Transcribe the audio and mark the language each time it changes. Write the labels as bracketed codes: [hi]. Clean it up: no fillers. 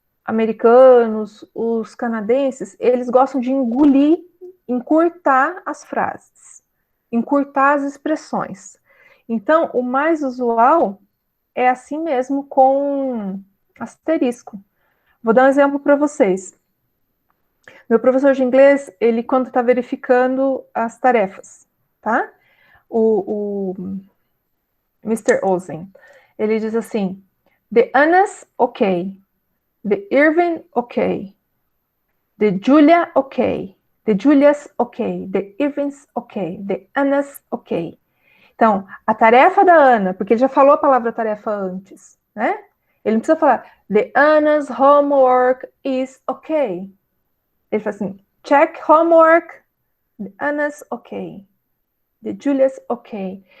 [pt] americanos, os canadenses, eles gostam de engolir, encurtar as frases, encurtar as expressões. Então, o mais usual é assim mesmo com asterisco. Vou dar um exemplo para vocês. Meu professor de inglês, ele quando está verificando as tarefas, tá? O Mr. [en] Ozen, [pt] ele diz assim, [en] the Anna's okay, the Irving okay, the Julia okay, the Julia's okay, the Irving's okay, the Anna's okay. [pt] Então, a tarefa da Ana, porque ele já falou a palavra tarefa antes, né? Ele não precisa falar, [en] the Anna's homework is okay. [pt] Ele fala assim, [en] check homework, the Anna's okay, the Julia's okay.